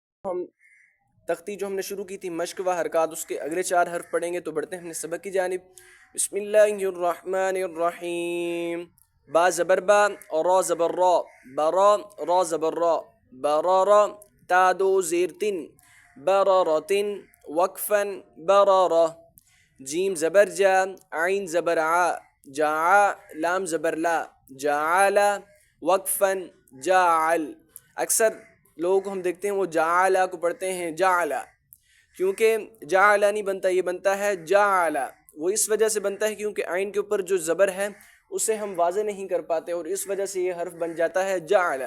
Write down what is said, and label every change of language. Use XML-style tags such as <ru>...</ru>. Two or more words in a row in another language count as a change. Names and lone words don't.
<ur>ہم تختی جو ہم نے شروع کی تھی مشق و حرکات، اس کے اگلے 4 حرف پڑھیں گے تو بڑھتے ہیں اپنے سبق کی جانب۔</ur> <ar>بسم اللہ الرحمن الرحیم۔</ar> <ur>با زبر با اور را زبر را، برا را زبر را، برارا تا دو زیر تن، برارتن وقفا برارا۔ جیم زبر جا، عین زبر عا، جاعا لام زبر لا، جاعلا وقفا جاعل۔ اکثر لوگوں کو ہم دیکھتے ہیں وہ جاعلا کو پڑھتے ہیں جاعلا، کیونکہ جاعلا نہیں بنتا، یہ بنتا ہے جاعلا۔ وہ اس وجہ سے بنتا ہے کیونکہ عین کے اوپر جو زبر ہے اسے ہم واضح نہیں کر پاتے، اور اس وجہ سے یہ حرف بن جاتا ہے جاعلا۔</ur>